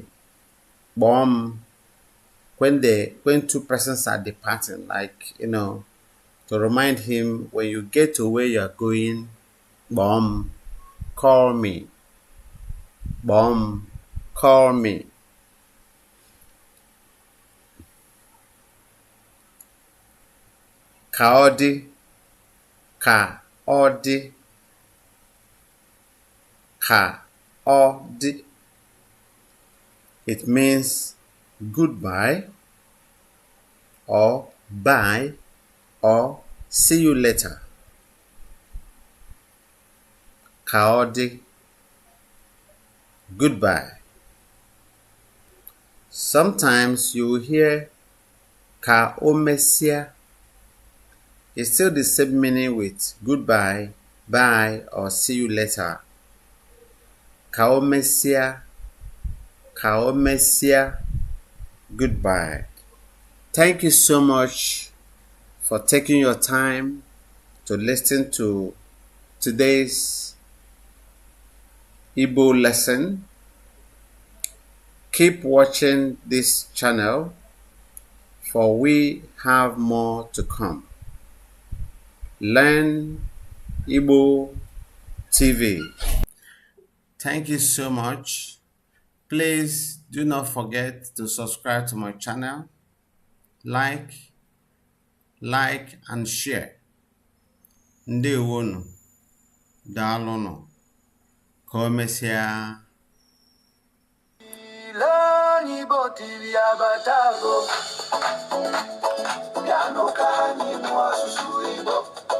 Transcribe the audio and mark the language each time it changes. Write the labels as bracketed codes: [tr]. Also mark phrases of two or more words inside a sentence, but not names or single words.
[ig] Kpọọ m. [en] When two persons are departing, like, to remind him when you get to where you are going, [ig] kpọọ m. [en] Call me. [ig] Kpọọ m. [en] Call me. [ig] Ka ọ dị. Ka ọ dị. Ka ọ dị. [en] It means goodbye or bye or see you later. [ig] Ka ọ dị. [en] Goodbye. Sometimes you will hear [ig] ka o mesịa. [en] It's still the same meaning with goodbye, bye, or see you later. [ig] Ka o mesịa. Ka o mesịa. [en] Goodbye. Thank you so much for taking your time to listen to today's Igbo lesson. Keep watching this channel, for we have more to come. Learn Igbo TV. Thank you so much. Please do not forget to subscribe to my channel, like and share. [ig] Ndewonu. Daalụnụ. Ka o mesịa. Learn Igbo TV abatago. Piano ka anyị mụọ asụsụ Igbo.